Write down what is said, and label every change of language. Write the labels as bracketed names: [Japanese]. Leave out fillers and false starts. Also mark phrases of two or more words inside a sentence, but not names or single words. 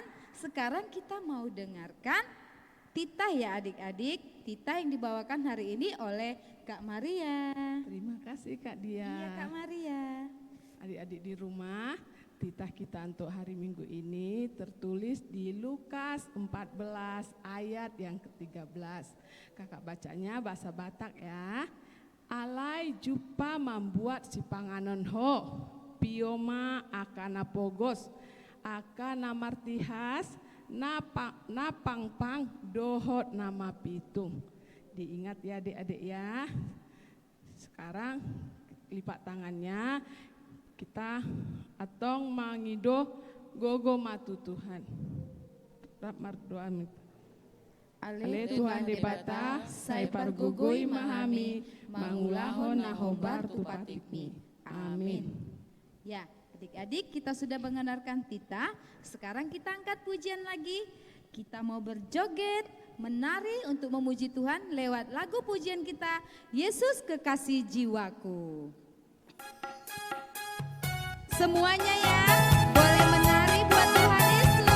[Indonesian] Sekarang kita mau dengarkan titah ya adik-adik, titah yang dibawakan hari ini oleh Kak Maria. Terima kasih Kak Dia. Iya Kak Maria. Adik-adik di rumah, titah kita untuk hari Minggu ini tertulis di Lukas 14 ayat yang ke-13. Kakak bacanya bahasa Batak ya. [Batak Toba] Alai jupa membuat si panganon ho, pioma akana pogos, akana martihas, napang-pang dohot nama pitung. [Indonesian] Diingat ya adik-adik ya. Sekarang lipat tangannya, kita [Batak Toba] atong mangido gogo matu Tuhan. Rap doa. Ale Tuhan di bata, sai pargugui mahami, mangulahon nahobar tupatikmi. Amin. [Indonesian] Ya, adik-adik kita sudah mengenalkan titah, sekarang kita angkat pujian lagi. Kita mau berjoget, menari untuk memuji Tuhan lewat lagu pujian kita, Yesus Kekasih Jiwaku. Semuanya ya, boleh menari buat Tuhan Yesus.